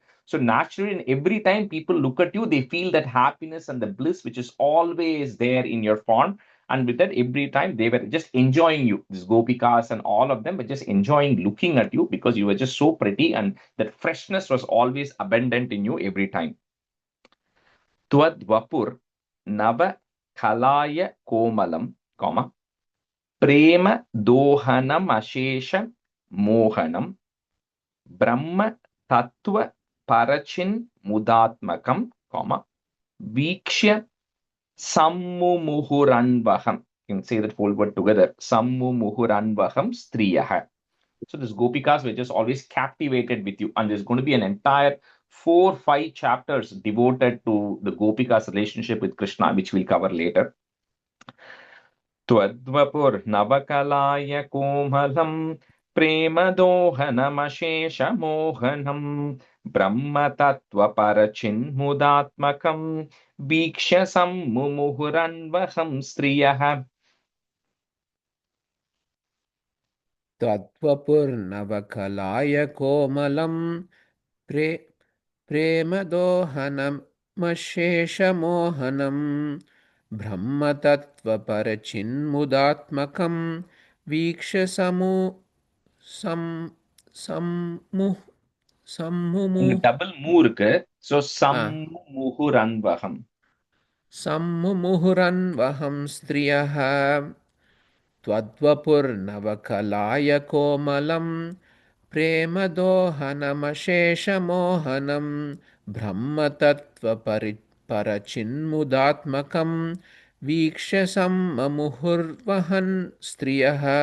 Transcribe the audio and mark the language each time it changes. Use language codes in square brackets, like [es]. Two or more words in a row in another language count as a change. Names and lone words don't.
[en] So naturally, and every time people look at you, they feel that happiness and the bliss which is always there in your form. And with that, every time they were just enjoying you. These gopikas and all of them were just enjoying looking at you because you were just so pretty, and that freshness was always abundant in you every time. [sa] त्वद् वपुर् नव कलाय कोमलं, comma, प्रेम दोहनम् अशेष मोहनं, ब्रह्म तत्त्व परचिन् मुदात्मकं, comma, वीक्ष्य सम्मुमुहुरन्वहं. [en] You can say that whole word together. [sa] सम्मु मुहुरन्वहं स्त्रियः. [en] So these gopikas were just always captivated with you. And there's going to be an entire 4-5 chapters devoted to the gopikas' relationship with Krishna, which we'll cover later. [sa] त्वद्वपुर्नवकलाय कोमलं प्रेमदोहनमशेषमोहनं ब्रह्मतत्त्वपरचिन्मुदात्मकं वीक्ष्य सम्मुमुहुरन्वहं स्त्रियः. त्वद्वपुर्नवकलाय कोमलं प्रेमदोहनमशेषमोहनं ब्रह्मतत्त्वपरचिन्मुदात्मकं वीक्ष्य [ta] Double mu irukku. [sa] So सम्मुहुरन्वहं. सम्मुमुहुरन्वहं स्त्रियः त्वद्वपुर्नवकलाय कोमलं प्रेमदोहनमशेषमोहनं ब्रह्मतत्त्वपरचिन्मुदात्मकं वीक्ष्य सम्मुहुर्वहन् स्त्रियः.